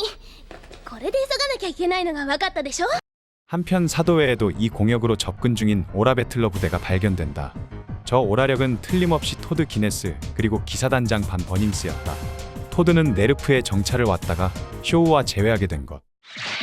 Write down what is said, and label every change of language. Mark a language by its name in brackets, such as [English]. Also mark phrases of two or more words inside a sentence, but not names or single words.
[Japanese] これで急がなきゃいけないのが分かったでしょ。 [Korean] 한편 사도 외에도 이 공역으로 접근 중인 오라 배틀러 부대가 발견된다. 저 오라력은 틀림없이 토드 기네스 그리고 기사단장 반 버닝스였다. 토드는 네르프에 정찰을 왔다가 쇼우와 재회하게 된 것.